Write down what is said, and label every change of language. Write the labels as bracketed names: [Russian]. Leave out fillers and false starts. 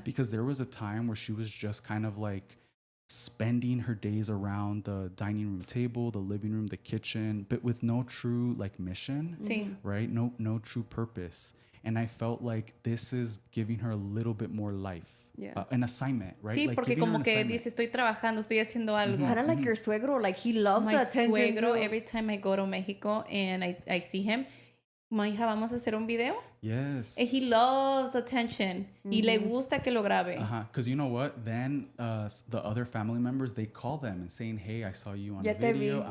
[English] Because there was a time where she was just kind of like spending her days around the dining room table, the living room, the kitchen, but with no true like mission, right? No true purpose. And I felt like this is giving her a little bit more life, an assignment, right? [Spanish] Sí, [English] like [Spanish] porque como que dice, estoy trabajando, estoy haciendo algo. [English] Kind of like your suegro, like he loves the attention. My suegro, every time I go to Mexico and I see him, [Spanish] ma hija, vamos a hacer un video. [English] Yes. And he loves attention. [Spanish] Y le gusta que lo grabe. [English] Because you know what? Then the other family members, they call them and saying, hey, I saw you on the video.